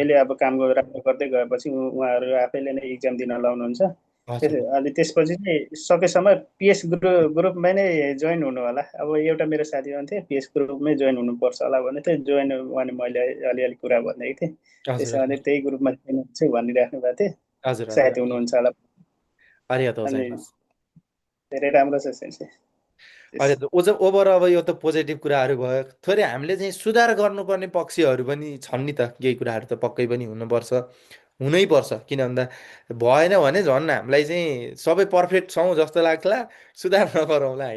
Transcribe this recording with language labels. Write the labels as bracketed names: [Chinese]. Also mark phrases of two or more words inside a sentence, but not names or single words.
[Nepali] आफैले अब काम राम्रो गर्दै गएपछि उहाँहरू आफैले नै इक्जाम दिन लाउनुहुन्छ। हजुर अनि त्यसपछि चाहिँ सकेसम्म पिएस ग्रुपमै नै जोइन हुनु होला। अब एउटा मेरो साथी भन्थे पिएस ग्रुपमै जोइन हुनुपर्छ होला भने चाहिँ जोइन भने मैले अलिअलि कुरा भनिदिएको थिएँ। हजुर त्यसो भने हजुर त्यही ग्रुपमा जोइन हुन्छु भनिराख्नु भएको थियो। हजुर हजुर सायद हुनुहुन्छ होला। [Japanese] ありがとうござい [Nepali] अनि [Japanese] ます。 [Nepali] धेरै राम्रो छ सेन्से। अहिले त ओभर अब यो त पोजिटिभ कुराहरू भयो। थोरै हामीले चाहिँ सुधार गर्नुपर्ने पक्षहरू पनि छन् नि त, केही कुराहरू त पक्कै पनि हुनुपर्छ, हुनैपर्छ। किन भन्दा भएन भने झन् हामीलाई चाहिँ सबै पर्फेक्ट छौँ जस्तो लाग्ला, सुधार नगरौँला होइन।